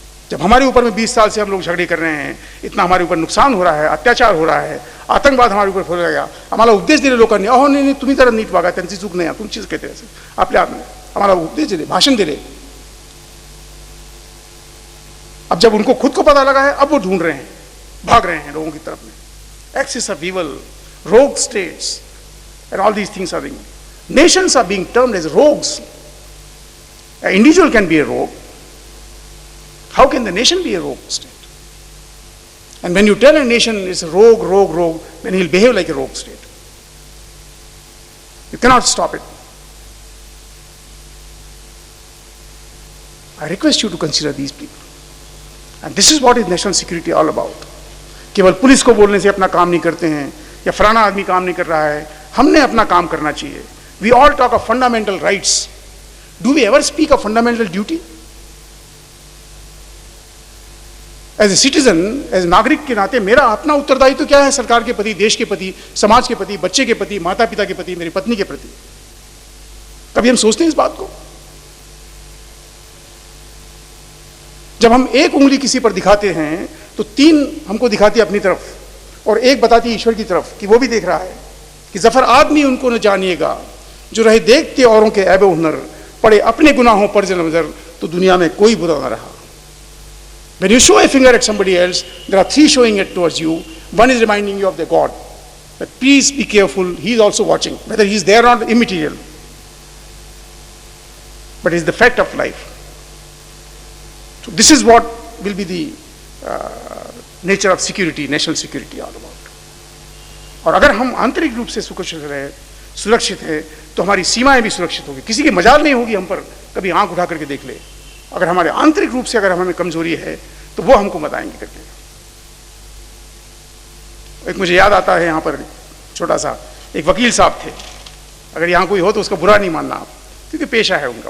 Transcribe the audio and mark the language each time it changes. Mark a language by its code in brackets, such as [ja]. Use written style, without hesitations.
[hi] जब हमारे ऊपर में 20 साल से हम लोग झगड़े कर रहे हैं, इतना हमारे ऊपर नुकसान हो रहा है, अत्याचार हो रहा है, आतंकवाद हमारे ऊपर फैल गया, हमारा उपदेश [mr] दिले लोकांनी, अहो नाही तुम्ही जरा नीट वागा, त्यांची चूक नाही, तुमचीच [hi] कहते हैं आपल्या हमारा उपदेश दिले, भाषण दिले। अब जब उनको खुद को पता लगा है, अब वो ढूंढ रहे हैं, भाग रहे हैं लोगों की तरफ में। [en] Axis of evil, rogue states, and all these things are being, nations are being termed as rogues. An individual can be a rogue. How can the nation be a rogue state? And when you tell a nation is a rogue, then he'll behave like a rogue state. You cannot stop it. I request you to consider these people. And this is what is national security all about. [hi] केवल police को बोलने से अपना काम नहीं करते हैं, या फलाना आदमी काम नहीं कर रहा है, हमने अपना काम करना चाहिए। [en] We all talk of fundamental rights. Do we ever speak of fundamental duty? As a citizen, as [hi] नागरिक के नाते मेरा अपना उत्तरदायित्व क्या है सरकार के प्रति, देश के प्रति, समाज के प्रति, बच्चे के प्रति, माता पिता के प्रति, मेरी पत्नी के प्रति? कभी हम सोचते हैं इस बात को? जब हम एक उंगली किसी पर दिखाते हैं तो 3 हमको दिखाती है अपनी तरफ और एक बताती है ईश्वर की तरफ कि वो भी देख रहा है कि जफर आदमी उनको न जानिएगा जो रहे देखते औरों के ऐब हुनर, पड़े अपने गुनाहों पर नजर तो दुनिया में कोई बुरा ना रहा। [en] When you show a finger at somebody else, there are 3 showing it towards you. One is reminding you of the God, but please be careful, he is also watching. Whether he is there or not, immaterial, but it is the fact of life. So this is what will be the nature of security, national security all about. [hi] और अगर हम आंतरिक रूप से सुरक्षित है तो हमारी सीमाएं भी सुरक्षित होगी। किसी की मजाल नहीं होगी हम पर कभी आंख उठा करके देख ले। अगर हमारे आंतरिक रूप से अगर हमें कमजोरी है तो वो हमको बताएंगे करके। एक मुझे याद आता है, यहाँ पर छोटा सा एक वकील साहब थे, अगर यहाँ कोई हो तो उसका बुरा नहीं मानना आप, क्योंकि पेशा है उनका।